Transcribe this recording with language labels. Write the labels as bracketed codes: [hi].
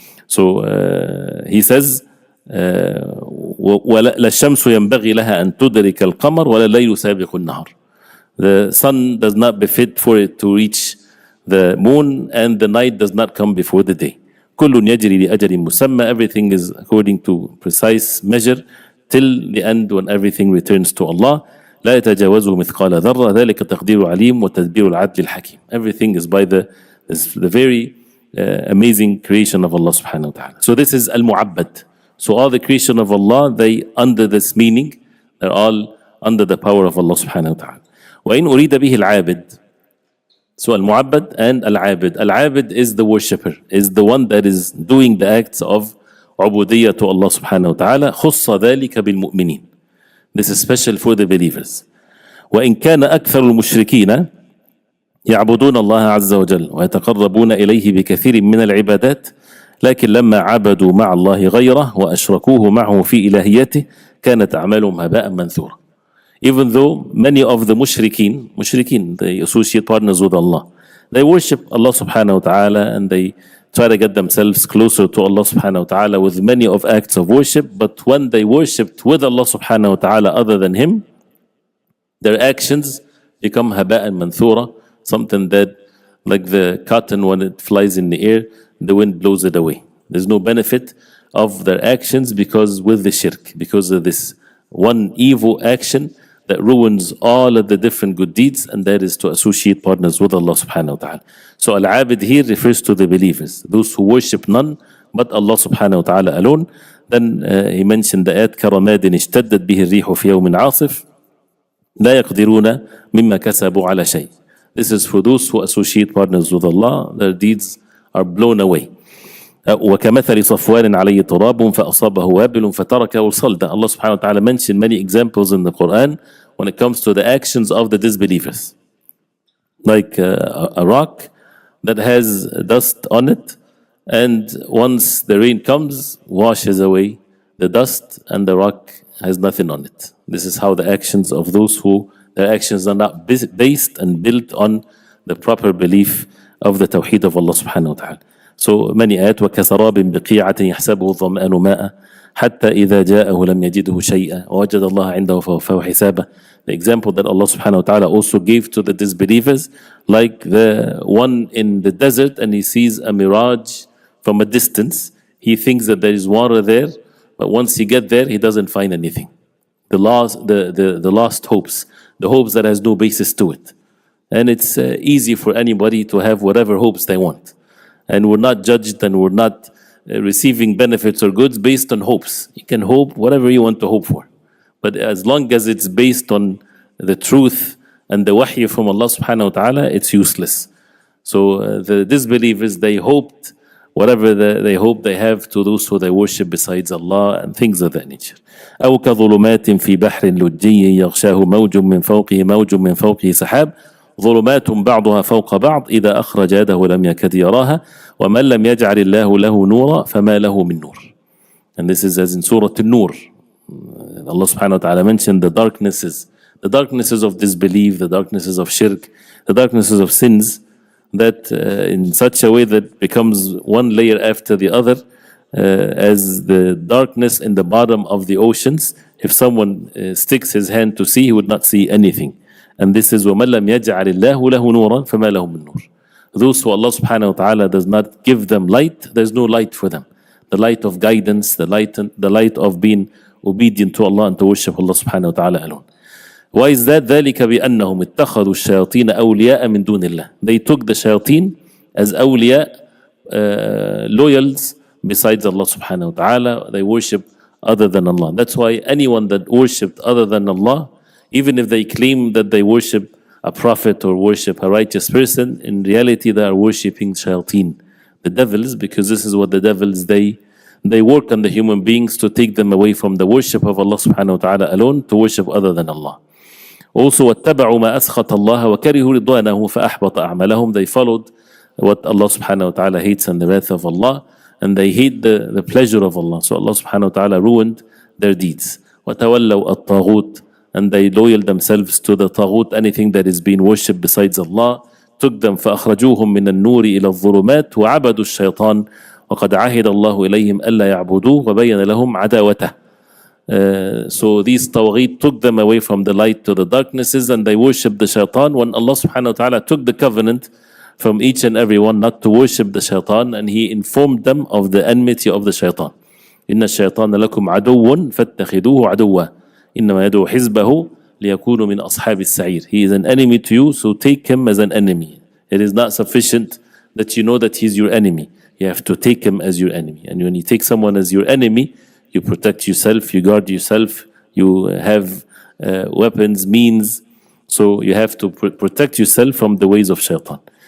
[en] So he says, [ar] لَا الشَّمْسُ يَنْبَغِي لَهَا أَن تُدْرِكَ الْقَمَرَ وَلَا اللَّيْلُ سَابِقُ النَّهَارِ. [en] The sun does not befit for it to reach the moon, and the night does not come before the day. [ar] كُلٌّ يَجْرِي لِأَجَلٍ مُسَمَّى. [en] Everything is according to precise measure till the end when everything returns to Allah. [ar] لا يتجاوزه مثقال ذرة ذلك تقدير عليم وتدبير العدل الحكيم. [en] Everything is by the very amazing creation of Allah subhanahu wa ta'ala. So this is al-mu'abbad. So all the creation of Allah, they under this meaning, they're all under the power of Allah subhanahu wa ta'ala. [ar] وإن أريد به العابد. [en] So al-mu'abbad and al-abid. Al-abid is the worshipper, is the one that is doing the acts of Ubodiyah to Allah subhanahu wa ta'ala. [ar] خص ذلك بالمؤمنين. [en] This is special for the believers. [ar] وإن كان أكثر المشركين يعبدون الله عز وجل ويتقربون إليه بكثير من العبادات لكن لما عبدوا مع الله غيره وأشركوه معه في إلهيته كانت أعمالهم هباء منثورا. [en] Even though many of the mushrikeen, they associate partners with Allah, they worship Allah subhanahu wa ta'ala and they try to get themselves closer to Allah subhanahu wa ta'ala with many of acts of worship, but when they worshipped with Allah subhanahu wa ta'ala other than Him, their actions become [ar] haba'an manthura, [en] something that, like the cotton when it flies in the air, the wind blows it away. There's no benefit of their actions because with the shirk, because of this one evil action that ruins all of the different good deeds, and that is to associate partners with Allah subhanahu wa ta'ala. So al-abid here refers to the believers, those who worship none but Allah subhanahu wa ta'ala alone. Then he mentioned the ayat [ar] كَرَمَادٍ اشْتَدَّتْ بِهِ الرِّيحُ فِي يَوْمٍ عَاصِفٍ لَا يَقْدِرُونَ مِمَّا كَسَبُوا عَلَى شَيْءٍ. [en] This is for those who associate partners with Allah, their deeds are blown away. [ar] وكمثل صفوان عليه تراب فأصابه وابل فتركه صلدا. [en] Allah subhanahu wa ta'ala mentioned many examples in the Quran when it comes to the actions of the disbelievers. Like a rock that has dust on it, and once the rain comes, washes away the dust and the rock has nothing on it. This is how the actions of those who their actions are not based and built on the proper belief of the tawheed of Allah subhanahu wa ta'ala. So many ayat [ar] وَكَسَرَابٍ بِقِيعَةٍ يَحْسَبُهُ الظَّمْآنُ مَاءً حَتَّى إِذَا جَاءَهُ لَمْ يَجِدْهُ شَيْئًا وَوَجَدَ اللَّهَ عِنْدَهُ فَوَفَّاهُ حِسَابًا. [en] The example that Allah subhanahu wa ta'ala also gave to the disbelievers, like the one in the desert and he sees a mirage from a distance. He thinks that there is water there, but once he gets there, he doesn't find anything. The lost hopes, the hopes that has no basis to it. And it's easy for anybody to have whatever hopes they want. And we're not judged and we're not receiving benefits or goods based on hopes. You can hope whatever you want to hope for. But as long as it's based on the truth and the wahy from Allah subhanahu wa ta'ala, it's useless. So the disbelievers, they hoped whatever they hope they have to those who they worship besides Allah and things of that nature. [ar] أو كظلمات في بحر لجي يغشاه موج من فوقه موج من فوقه سحاب ظلمات بعضها فوق بعض إذا أخرج يده لم يكد يراها ومن لم يجعل الله له نورا فما له من نور. [en] And this is as in Surah An-Nur. Allah subhanahu wa ta'ala mentioned the darknesses of disbelief, the darknesses of shirk, the darknesses of sins, that in such a way that becomes one layer after the other, as the darkness in the bottom of the oceans. If someone sticks his hand to see, he would not see anything. And this is [ar] وَمَنْ لَمْ يَجْعَلِ اللَّهُ لَهُ نُورًا فَمَا لَهُ مِنْ نُورٍ. [en] Those who Allah subhanahu wa ta'ala does not give them light, there's no light for them. The light of guidance, the light of being obedient to Allah and to worship Allah subhanahu wa ta'ala alone. Why is that? [ar] ذَلِكَ بِأَنَّهُمْ اتَّخَذُوا الشَّيَاطِينَ أَوْلِيَاءَ مِنْ دُونِ اللَّهِ. [en] They took the shayateen as awliya, loyals besides Allah subhanahu wa ta'ala. They worship other than Allah. That's why anyone that worshipped other than Allah, even if they claim that they worship a prophet or worship a righteous person, in reality they are worshipping shayateen, the devils, because this is what the devils, they work on the human beings to take them away from the worship of Allah subhanahu wa ta'ala alone to worship other than Allah. Also [ar] واتبعوا ما أسخط الله وكرهوا رضوانه فأحبط أعمالهم. [en] They followed what Allah subhanahu wa ta'ala hates and the wrath of Allah, and they hate the pleasure of Allah. So Allah subhanahu wa ta'ala ruined their deeds. [ar] وتولوا الطاغوت, [en] and they loyal themselves to the طاغوت, anything that is being worshipped besides Allah. Took them [ar] فأخرجوهم من النور إلى الظلمات وعبدوا الشيطان وقد عهد الله إليهم ألا يعبدوه وبين لهم عداوته. [en] So these Tawagheed took them away from the light to the darknesses, and they worshipped the shaitan. When Allah subhanahu wa ta'ala took the covenant from each and every one not to worship the shaitan, and He informed them of the enmity of the shaitan. [ar] إن الشيطان لكم عدو فاتخذوه عدوا إنما يدعو حزبه ليكونوا من أصحاب السعير. [en] He is an enemy to you, so take him as an enemy. It is not sufficient that you know that he's your enemy. You have to take him as your enemy. And when you take someone as your enemy, you protect yourself, you guard yourself, you have weapons, means. So you have to protect yourself from the ways of shaitan.